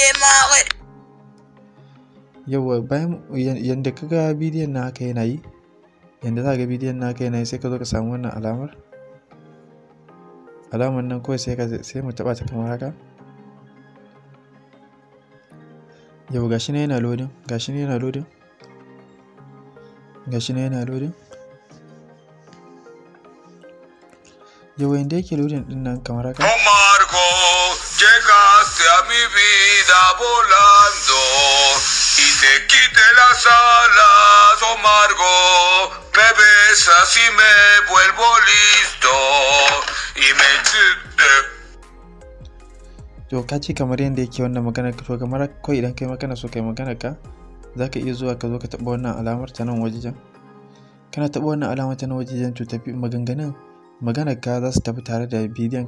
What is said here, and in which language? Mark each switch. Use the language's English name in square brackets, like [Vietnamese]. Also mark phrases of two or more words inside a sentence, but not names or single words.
[Hausa] Yau bayan yanda ka ga bidiyon na haka yana yi, yanda za ka ga bidiyon na haka yana yi, sai ka zo ka samu wannan alamar nan kawai sai mu taɓa ta kamar haka. Yau gashi nan yana loading, gashi nan yana loading, gashi nan yana loading. Yau yanda yake loading ɗin nan kamar haka. [Spanish] Llegaste a mi vida volando y te quité las alas, oh Margot, me besas y me vuelvo listo y me [Hausa] to ka ce kamar yadda yake wannan magana, to kamar kawai idan kai magana so kai magana ka, za ka iya zuwa ka zo ka taɓa wannan alamar ta nan wajen. Kana taɓa wannan alamar ta nan wajen to tafi maganar ka za su tafi tare da bidiyon.